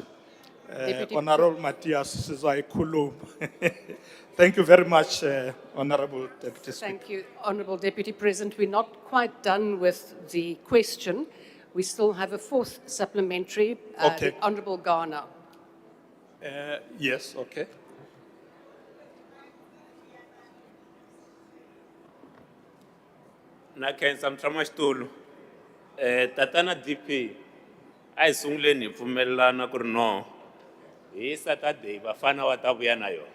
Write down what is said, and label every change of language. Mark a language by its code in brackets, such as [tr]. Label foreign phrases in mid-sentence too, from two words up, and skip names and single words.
[en] Honorable Matthias Sizaikulum. Thank you very much, Honorable Deputy Speaker. Thank you, Honourable Deputy President. We're not quite done with the question. We still have a fourth supplementary. Okay. The Honourable Garner. Yes, okay. [ts] Nakenza mtramastulu. Tatana DP. Ai sungule ni pfumelelana ku ri no. Hi Saturday vafana va ta vuya na yona.